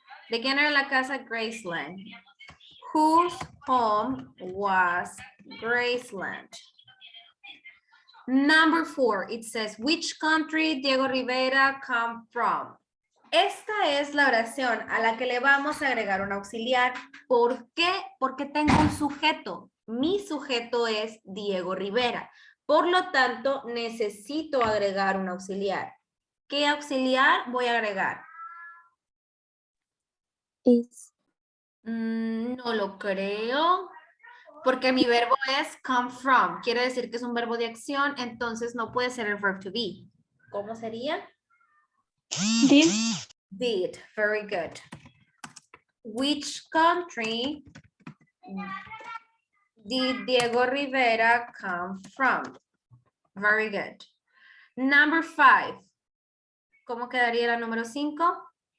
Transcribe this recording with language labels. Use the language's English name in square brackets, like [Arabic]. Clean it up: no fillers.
[Spanish] ¿De quién era la casa Graceland? [English] Whose home was Graceland? Number 4, it says, which country Diego Rivera come from? [Spanish] Esta es la oración a la que le vamos a agregar un auxiliar. ¿Por qué? Porque tengo un sujeto. Mi sujeto es Diego Rivera. Por lo tanto, necesito agregar un auxiliar. ¿Qué auxiliar voy a agregar? [English] Is. [Spanish] No lo creo. Porque mi verbo es come from. Quiere decir que es un verbo de acción, entonces no puede ser el verb to be. ¿Cómo sería? [English] Did. Did. Very good. Which country did Diego Rivera come from? Very good. Number 5. [Spanish] ¿Cómo quedaría la número 5?